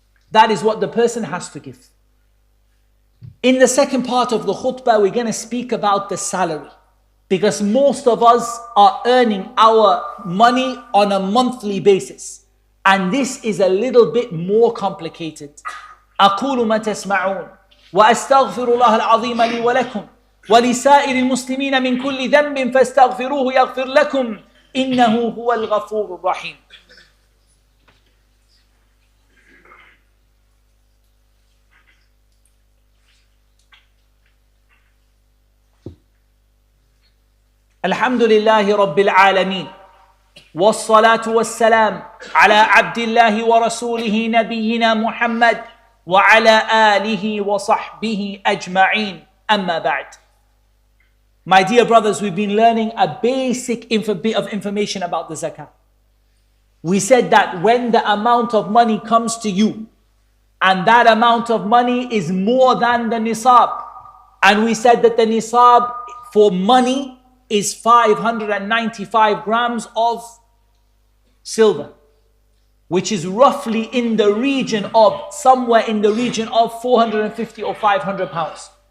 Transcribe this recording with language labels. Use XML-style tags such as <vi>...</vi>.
<en>That is what the person has to give. In the second part of the khutbah, we're going to speak about the salary. Because most of us are earning our money on a monthly basis. And this is a little bit more complicated.</en> <ar>أقول ما تسمعون وأستغفر الله العظيم لي ولكم ولسائر المسلمين من كل ذنب فاستغفروه يغفر لكم إنه هو الغفور الرحيم. الحمد لله رب العالمين والصلاة والسلام على عبد الله ورسوله نبينا محمد وعلى آله وصحبه أجمعين أما بعد.</ar> <en>My dear brothers, we've been learning a basic bit of information about the zakah. We said that when the amount of money comes to you and that amount of money is more than the nisab, and we said that the nisab for money is 595 grams of silver, which is roughly in the region of, somewhere in the region of 450 or 500 pounds.</en>